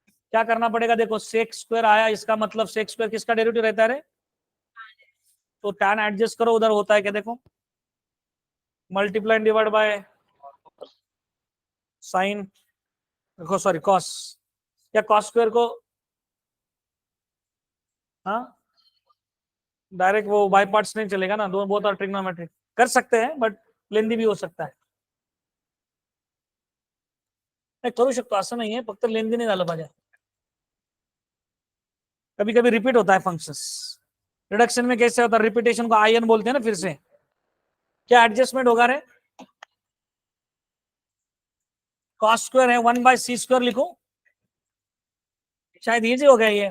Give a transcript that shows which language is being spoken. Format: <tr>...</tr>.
<hi>क्या करना पड़ेगा, देखो सेक स्क्वायर आया, इसका मतलब सेक स्क्वायर किसका डेरिवेटिव रहता है रे, तो tan एडजस्ट करो, उधर होता है क्या, देखो मल्टीप्लाई डिवाइड बाय साइन, देखो सॉरी कॉस, या कॉस स्क्वायर को हाँ डायरेक्ट वो बाय पार्ट्स नहीं चलेगा ना, दोनों बहुत ट्रिग्नोमेट्रिक कर सकते हैं बट लेंदी भी हो सकता है.</hi> <mr>नाही करू शकतो असं नाहीये, फक्त लेंदी नाही झालं पाहिजे.</mr> <hi>कभी कभी रिपीट होता है फंक्शंस. रिडक्शन में कैसे होता है, रिपीटेशन को आईएन बोलते हैं ना. फिर से क्या एडजस्टमेंट होगा रे, कॉस स्क्वायर है 1/c² लिखो, शायद इजी हो गया ये.</hi>